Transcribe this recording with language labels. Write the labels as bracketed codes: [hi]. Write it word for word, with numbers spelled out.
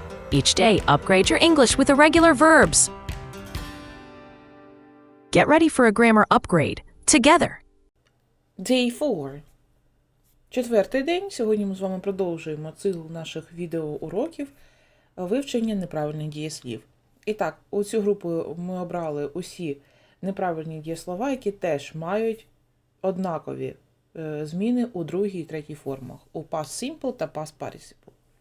[en] Each day, upgrade your English with irregular verbs. Get ready for a grammar upgrade together. Day four. [uk] Четвертий день. Сьогодні ми з вами продовжуємо цикл наших відеоуроків вивчення неправильних дієслів. І так, у цю групу ми обрали усі неправильні дієслова, які теж мають однакові зміни у другій і третій формах. У past simple та past participle.